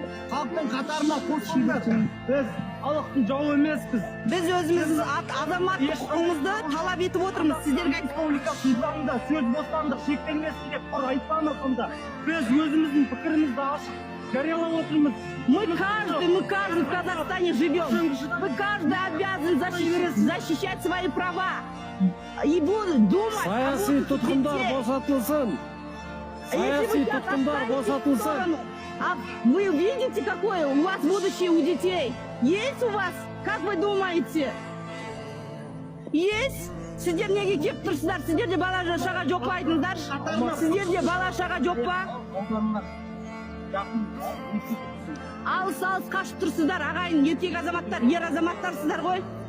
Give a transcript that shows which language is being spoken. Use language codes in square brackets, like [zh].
[kk] Халықтың қатарына қосылыңдар. Біз халықтың жауы емеспіз. біз өзіміз азаматтық құқығымызды талап етіп отырмыз. Сіздерге айтып Республикасының заңында сөз бостандық шектелмесін деп құр айтпаңыз сонда. Біз өзіміздің пікірімізді ашық жариялап отырмыз. [ru] мы каждый в Казахстане живем. Мы каждый обязан защищать свои права. И буду думать. [kk] Саяси тұтқындар босатылсын. Саяси тұтқындар босатылсын. [ru] А вы видите, какое у вас будущее у детей? Есть у вас? Как вы думаете? Есть? [kk] Сіздер неге келіп тұрсыздар? Сіздерде бала шаға жоқ па айтыңыздар? Сіздерде бала шаға жоқ па? Алыс қашып тұрсыздар, ағайын, еркек азаматтар, ер азаматтарсыздар ғой.